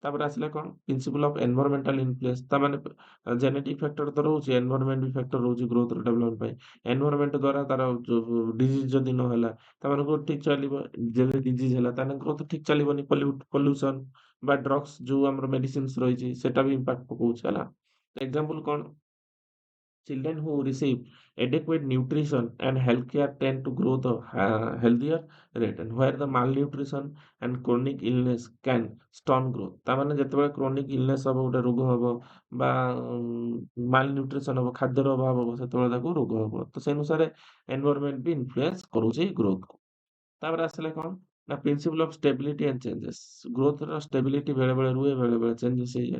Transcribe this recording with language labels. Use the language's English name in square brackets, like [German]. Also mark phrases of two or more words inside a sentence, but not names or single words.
[Odia] ତାପରେ ଆସିଲା କ'ଣ [English] principle of environmental influence [Odia] ତା ମାନେ [English] genetic factor [Odia] ତ ରହୁଛି, ଏନଭାୟରମେଣ୍ଟ ବି ଫ୍ୟାକ୍ଟର ରହୁଛି ଗ୍ରୋଥର ଡେଭଲପମେଣ୍ଟ ପାଇଁ। ଏନଭାୟରମେଣ୍ଟ ଦ୍ୱାରା ତାର ଯୋଉ ଡିଜିଜ୍ ଯଦି ନ ହେଲା ତାମାନେ ଗ୍ରୋଥ ଠିକ୍ ଚାଲିବ। ଯଦି ଡିଜିଜ୍ ହେଲା ତାହେଲେ ଗ୍ରୋଥ ଠିକ୍ ଚାଲିବନି। ପଲ୍ୟୁସନ୍ ବା ଡ୍ରଗ୍ସ ଯୋଉ ଆମର ମେଡିସିନ୍ସ ରହିଛି ସେଟା ବି ଇମ୍ପାକ୍ଟ ପକଉଛି ହେଲା। ଏକ୍ସାମ୍ପଲ୍ କ'ଣ? [English] Children who receive adequate nutrition and healthcare tend to grow the healthier rate, and where the malnutrition and chronic illness can stunt growth। [Odia] ତା ମାନେ ଯେତେବେଳେ [English] chronic illness [Odia] ହବ, ଗୋଟେ ରୋଗ ହବ ବା ମାଲନ୍ୟୁଟ୍ରିସନ୍ ହବ, ଖାଦ୍ୟର ଅଭାବ ହବ, ସେତେବେଳେ ତାକୁ ରୋଗ ହବ। ତ ସେ ଅନୁସାରେ ଏନଭାୟରମେଣ୍ଟ ବି ଇନଫ୍ଲୁଏନ୍ସ କରୁଛି ଗ୍ରୋଥକୁ। ତାପରେ ଆସିଲା କ'ଣ ନା [English] principle of stability and changes. [Odia] ଗ୍ରୋଥର ଷ୍ଟେବିଲିଟି ବେଳେବେଳେ ରୁହେ, ବେଳେବେଳେ ଚେଞ୍ଜେସ୍ ହେଇଯାଏ।